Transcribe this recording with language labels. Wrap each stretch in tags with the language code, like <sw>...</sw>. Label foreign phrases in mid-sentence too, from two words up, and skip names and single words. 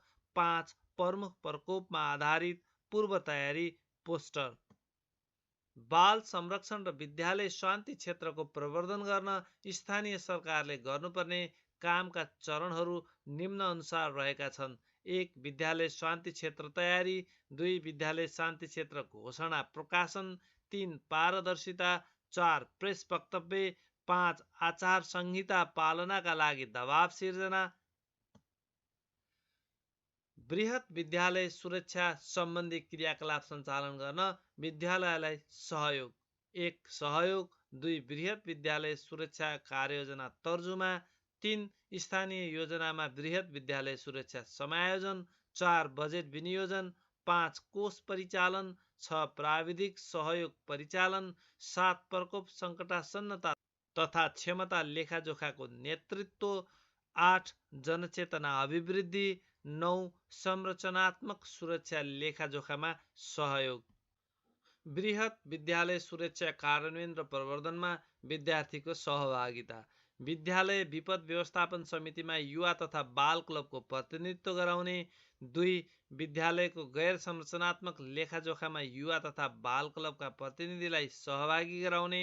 <ne>5. प्रमुख प्रकोपमा आधारित पूर्व तयारी पोस्टर। बाल संरक्षण र विद्यालय शान्ति क्षेत्रको प्रवर्धन गर्न स्थानीय सरकारले गर्नुपर्ने कामका चरणहरू निम्नअनुसार रहेका छन्। 1. विद्यालय शान्ति क्षेत्र तयारी। 2. विद्यालय शान्ति क्षेत्र घोषणा प्रकाशन। 3. पारदर्शिता। 4. प्रेस वक्तव्य। 5. आचार संहिता पालनाका लागि दबाव सिर्जना। बृहत विद्यालय सुरक्षा सम्बन्धी क्रियाकलाप सञ्चालन गर्न विद्यालयलाई सहयोग: 1. सहयोग। 2. बृहत विद्यालय सुरक्षा कार्ययोजना तर्जुमा। 3. स्थानीय योजनामा बृहत विद्यालय सुरक्षा समायोजन। 4. बजेट विनियोजन। 5. कोष परिचालन। 6. प्राविधिक सहयोग परिचालन। 7. प्रकोप सङ्कटासन्नता तथा क्षमता लेखाजोखाको नेतृत्व। 8. जनचेतना अभिवृद्धि। 9. संरचनात्मक सुरक्षा लेखाजोखामा सहयोग। बृहत विद्यालय सुरक्षा कार्यान्वयन र प्रवर्धनमा विद्यार्थीको सहभागिता: विद्यालय विपद व्यवस्थापन समितिमा युवा तथा बाल क्लबको प्रतिनिधित्व गराउने। 2. विद्यालयको गैर संरचनात्मक लेखाजोखामा युवा तथा बाल क्लबका प्रतिनिधिलाई सहभागी गराउने।</ne>